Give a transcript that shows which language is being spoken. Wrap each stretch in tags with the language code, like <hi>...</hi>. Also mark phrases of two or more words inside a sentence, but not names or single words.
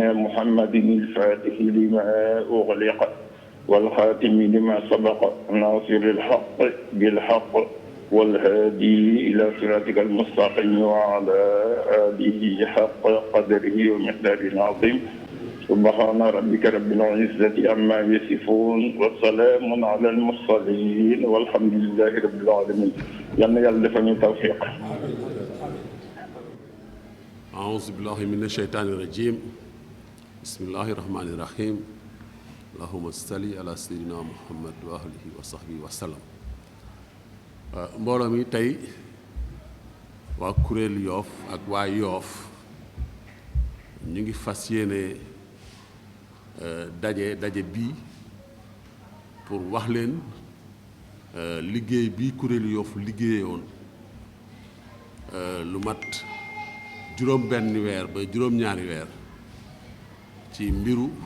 <ar>محمد الفاتح لما أغلق والخاتم لما سبق ناصر الحق بالحق والهادي إلى صراطك المستقيم وعلى آله حق قدره ومقداره العظيم سبحان ربك رب العزة عما يصفون وسلام على المرسلين والحمد لله رب العالمين يلا يلفني توفيق. أعوذ بالله من الشيطان الرجيم بسم الله الرحمن الرحيم اللهم صل على سيدنا محمد وآله وصحبه وسلم.</ar> <wo>mbooloo mi tey waa kuréel Yoff ak waa Yoff ñu ngi fas yéene daje bii pour wax leen liggéey bii kuréelu Yoff liggéeyoon lu mat juróom benn weer ba juróom-ñaari weer ci mbiru</wo>